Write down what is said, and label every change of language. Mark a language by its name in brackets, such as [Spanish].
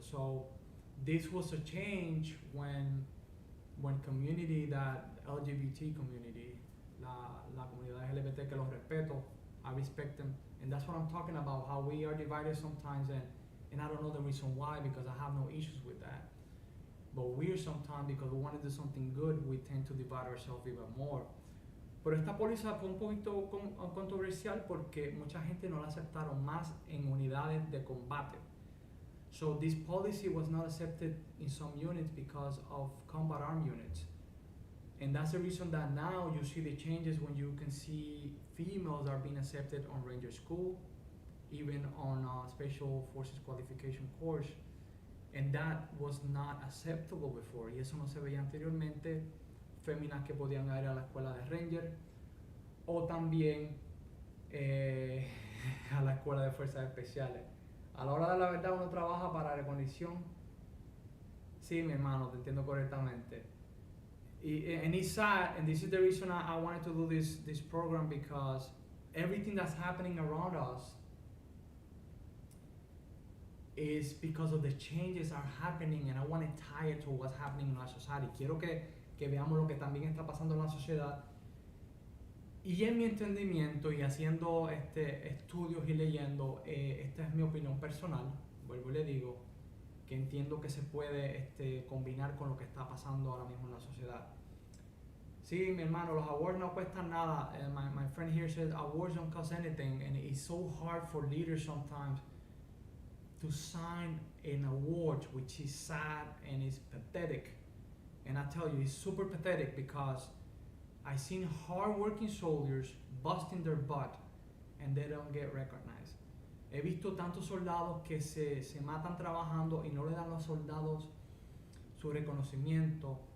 [English] So this was a change when community, that LGBT community, [Spanish] la comunidad LGBT, que los respeto, [English] I respect them, and that's what I'm talking about, how we are divided sometimes, and I don't know the reason why, because I have no issues with that. But we're sometimes, because we want to do something good, we tend to divide ourselves even more. [Spanish] Pero esta póliza fue un poquito controversial porque mucha gente no la aceptaron más en unidades de combate. [English] So this policy was not accepted in some units because of combat armed units. And that's the reason that now you see the changes when you can see females are being accepted on Ranger School, even on Special Forces Qualification Course. And that was not acceptable before. [Spanish] Y eso no se veía anteriormente. Féminas que podían ir a la escuela de Ranger o también a la escuela de fuerzas especiales. A la hora de la verdad uno trabaja para recondición. Sí, mi hermano, te entiendo correctamente. [English] And it's sad, and this is the reason I wanted to do this program, because everything that's happening around us is because of the changes are happening, and I want to tie it to what's happening in our society. [Spanish] Quiero que veamos lo que también está pasando en la sociedad. Y en mi entendimiento y haciendo estudios y leyendo, esta es mi opinión personal, vuelvo y le digo, que entiendo que se puede combinar con lo que está pasando ahora mismo en la sociedad. Sí, mi hermano, los awards no cuestan nada. [English] My friend here says awards don't cost anything, and it's so hard for leaders sometimes to sign an award, which is sad and is pathetic. And I tell you, it's super pathetic because I've seen hard-working soldiers busting their butt and they don't get recognized. [Spanish] He visto tantos soldados que se matan trabajando y no le dan a los soldados su reconocimiento.